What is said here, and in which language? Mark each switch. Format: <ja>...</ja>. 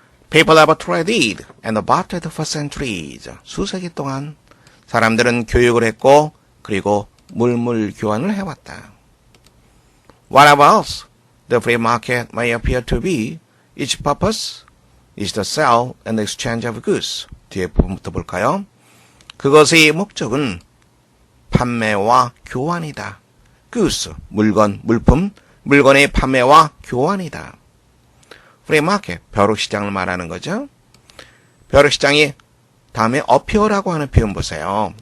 <en>People have traded and bartered for centuries.</en> <ko>수세기 동안 사람들은 교육을 했고 그리고 물물 교환을 해왔다.</ko> <en>Whatever else the free market may appear to be, its purpose is the sale and exchange of goods.</en> <ko>뒤에 부분부터 볼까요? 그것의 목적은 판매와 교환이다. goods, 물건, 물품, 물건의 판매와 교환이다. free market, 벼룩시장을 말하는 거죠. 벼룩시장이 다음에 appear라고 하는 표현 보세요.</ko>